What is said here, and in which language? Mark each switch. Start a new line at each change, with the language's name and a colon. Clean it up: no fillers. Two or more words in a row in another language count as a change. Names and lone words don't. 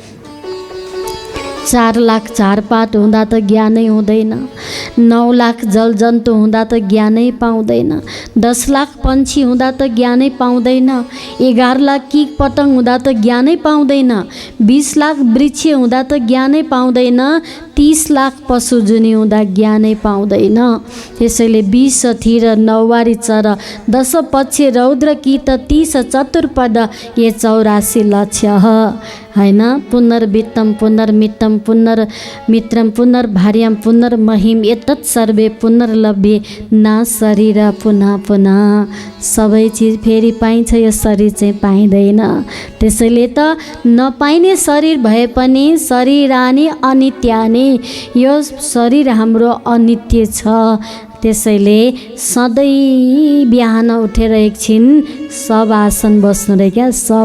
Nepali: 4 लाख झारपात हुँदा त ज्ञानै हुँदैन, 9 लाख जलजन्तु हुँदा त ज्ञानै पाउँदैन, 10 लाख पन्छी हुँदा त ज्ञानै पाउँदैन, 11 लाख किट पतंग हुँदा त ज्ञानै पाउँदैन, 20 लाख वृक्ष हुँदा त ज्ञानै पाउँदैन, 30 लाख पशुजुनी हुँदा ज्ञानै पाउँदैन। त्यसैले 20 थिर 9 चर 10 पक्ष रौद्र की त 30 चतुर्पद ये 84 लक्ष्य हैन।
Sanskrit: पुनर्वित्तम पुनर्मित्तम पुनर्मित्रम पुनर्भार्याम पुनर्महिम एतत् सर्वे पुनर्लभ्ये न शरीर पुनः पुनः।
Nepali: सबै चिज फेरि पाइन्छ, यो शरीर चाहिँ पाइँदैन। त्यसैले त नपाइने शरीर भए पनि
Sanskrit: शरीरानी अनित्यानी,
Nepali: यो शरीर हाम्रो अनित्य छ। त्यसैले सधैँ बिहान उठेर एकछिन शवासन बस्नु रे क्या।